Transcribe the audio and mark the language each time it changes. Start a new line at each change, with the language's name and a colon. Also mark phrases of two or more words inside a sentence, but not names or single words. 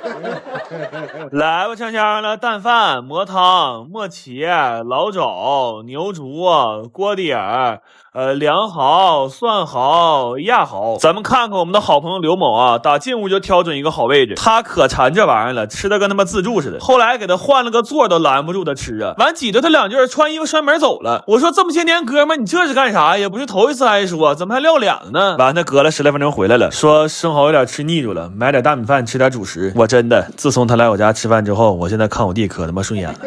Chinese: 來吧，香香了，蛋飯、蘑湯、磨茄、老肘、牛竹、鍋底兒。涼蠔、蒜蠔、鴨蠔，咱們看看我們的好朋友劉某啊，打進屋就挑準一個好位置，他可饞這玩意兒了，吃的跟他媽自助似的。後來給他換了個座都攔不住他吃啊，完擠着他2句，穿衣服摔門走了。我說這麼些年哥們，你這是幹啥呀？不是頭一次還說，怎麼還撂臉了呢？完他隔了10來分鐘回來了，說生蠔有點吃膩住了，買點大米飯吃點主食。我真的，自從他來我家吃飯之後，我现在看我弟可他媽順眼了。